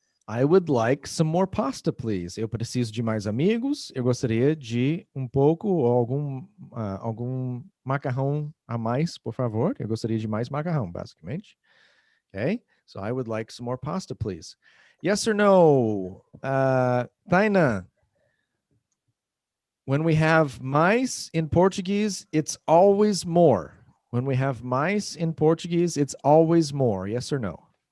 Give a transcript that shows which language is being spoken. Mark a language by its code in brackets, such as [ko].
[en] I would like some more pasta, please. [pt] Eu preciso de mais amigos. Eu gostaria de um pouco ou algum macarrão a mais, por favor. Eu gostaria de mais macarrão, basicamente. [en] Okay? So I would like some more pasta, please. Yes or no? Taina, when we have mais in Portuguese, it's always more. When we have mais in Portuguese, it's always more. Yes or no?